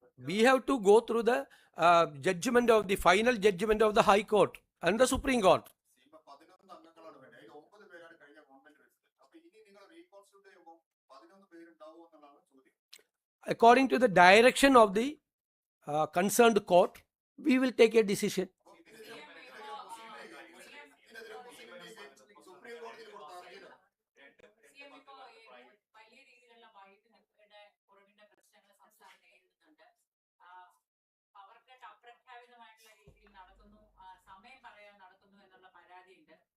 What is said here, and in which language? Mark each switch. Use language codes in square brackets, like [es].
[en] We have to go through the judgment of the final judgment of the High Court and the Supreme Court. [ml] ഇപ്പൊ 11 അംഗങ്ങളാണ് വേണ്ടത്. അതിൽ 9 പേരാണ് കഴിഞ്ഞ government വെച്ചത്. അപ്പൊ ഇനി നിങ്ങൾ റീകോൺസ്റ്റിറ്റ്യൂട്ട് ചെയ്യുമ്പോൾ 11 പേരുണ്ടാവുമോ എന്നുള്ളതാണ് ചോദ്യം. [en] According to the direction of the concerned court, we will take a decision. [ml] ഇതിനെതിരെ മുസ്ലിം ലീഗ് സുപ്രീം കോടതിയിൽ കൊടുത്ത ഹർജിയിലാണ്. വലിയ രീതിയിലുള്ള വൈദ്യുതിയുടെ കുറവിന്റെ പ്രശ്നങ്ങൾ സംസ്ഥാനം നേരിടുന്നുണ്ട്. പവർ കട്ട് അപ്രഖ്യാപിതമായിട്ടുള്ള രീതിയിൽ നടത്തുന്നു, സമയം പറയാൻ നടത്തുന്നു എന്നുള്ള പരാതിയുണ്ട്.